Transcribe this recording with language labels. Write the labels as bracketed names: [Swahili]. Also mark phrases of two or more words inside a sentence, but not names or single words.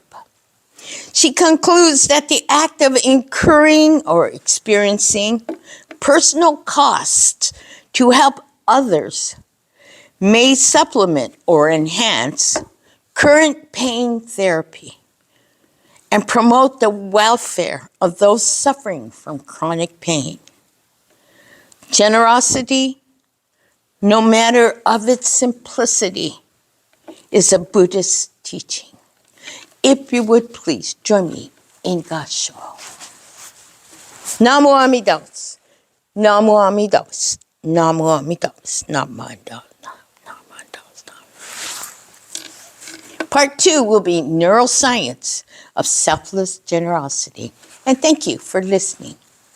[English] She concludes that the act of incurring or experiencing personal costs to help others may supplement or enhance current pain therapy and promote the welfare of those suffering from chronic pain. Generosity, no matter of its simplicity, is a Buddhist teaching. If you would please join me in Gasho. [Japanese] Namo Amidas, Namo Amidas, Namo Amidas, Namo Amidas. [English] Part 2 will be neuroscience of selfless generosity. And thank you for listening.